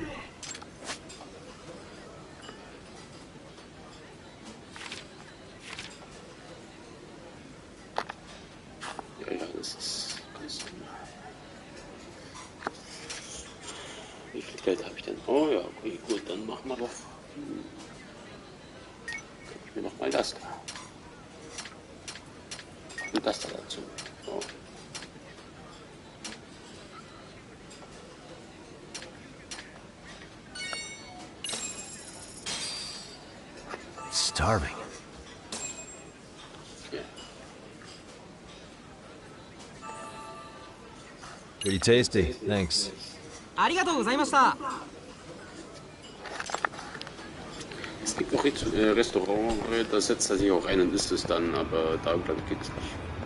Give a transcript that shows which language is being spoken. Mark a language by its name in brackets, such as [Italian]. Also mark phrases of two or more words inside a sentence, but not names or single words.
[German] Ja, das ist ganz normal. Wie viel Geld habe ich denn? Oh ja, okay, gut, dann machen wir doch. Kann ich mir noch mal das da. Und das da dazu. So. [English] Starving. Yeah. Pretty tasty, thanks. [Japanese] ありがとうございました。 [German] Es gibt noch Restaurant, da setzt er sich auch ein und isst es dann, aber da glaube ich geht es nicht.